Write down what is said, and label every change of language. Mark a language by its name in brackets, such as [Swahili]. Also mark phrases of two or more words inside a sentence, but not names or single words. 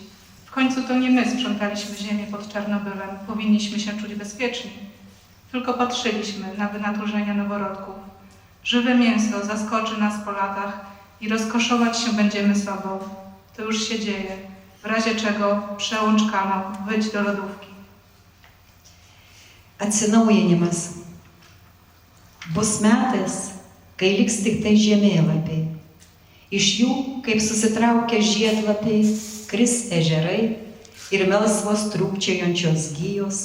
[Polish] W końcu to nie my sprzątaliśmy ziemię pod Czarnobylem, powinniśmy się czuć bezpieczni. Tylko patrzyliśmy na wynaturzenia noworodków. Żywe mięso zaskoczy nas po latach i rozkoszować się będziemy sobą. To już się dzieje, w razie czego przełącz kanał, wyjdź do lodówki. [Lithuanian] Atsinaujinimas. Bus metas, kai liks tik tai žemėlapiai. Iš jų, kaip susitraukę žiedlapiai, kris ežerai ir melsvos trūkčiojančios gijos.